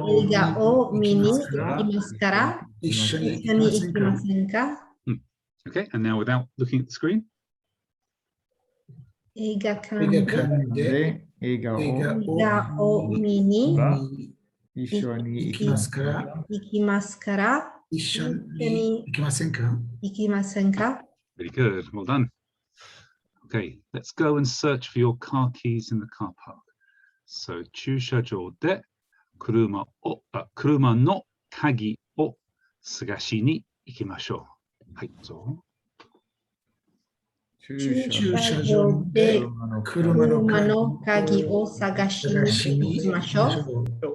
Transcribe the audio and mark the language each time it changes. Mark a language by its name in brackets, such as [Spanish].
[Japanese] 画を見に行きますから一緒に一緒に行きませんか？ [English] Okay, and now without looking at the screen. [Japanese] 映画館映画館でで映画を見に一緒に行きますから行きますから一緒に行きませんか？行きませんか？ [English] Very good. Well done. Okay, let's go and search for your car keys in the car park. So, [Japanese] 駐車場で車の鍵を探しに行きましょう。はい、どうぞ。駐車場で車の鍵を探しに行きましょう。